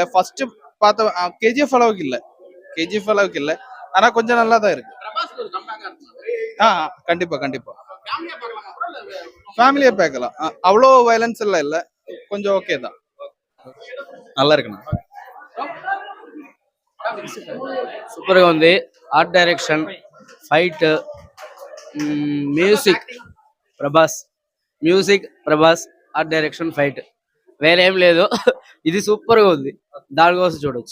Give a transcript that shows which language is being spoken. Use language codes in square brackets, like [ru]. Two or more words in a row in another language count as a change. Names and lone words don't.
[ta] ஃபர்ஸ்ட் பார்த்த கேஜிஎஃப் அளவுக்கு இல்ல. ஆனா கொஞ்சம் நல்லா தான் இருக்கு. கண்டிப்பா ஃபேமிலியா பார்க்கலாம். அவ்வளோ வயலன்ஸ் எல்லாம் இல்ல, கொஞ்சம் ஓகே தான். நல்லா இருக்குண்ணா. [te] సూపర్గా ఉంది. [en] art direction, fight, music Prabhas art direction, fight [te] వేరేం లేదు. ఇది సూపర్గా ఉంది. దానికోసం చూడొచ్చు.